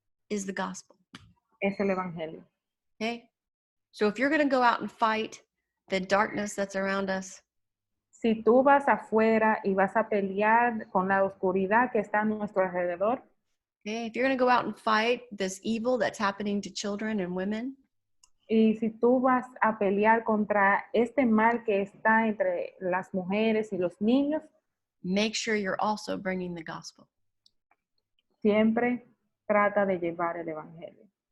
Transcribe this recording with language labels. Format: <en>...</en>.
<en>is the gospel.</en> <es>es el evangelio. Okay?</es> <en>So if you're going to go out and fight the darkness that's around us,</en> <es>Si tú vas afuera y vas a pelear con la oscuridad que está a nuestro alrededor,</es> <en>okay, if you're going to go out and fight this evil that's happening to children and women,</en> <es>y si tú vas a pelear contra este mal que está entre las mujeres y los niños,</es> <en>make sure you're also bringing the gospel.</en> <es>siempre trata de llevar el evangelio.</es>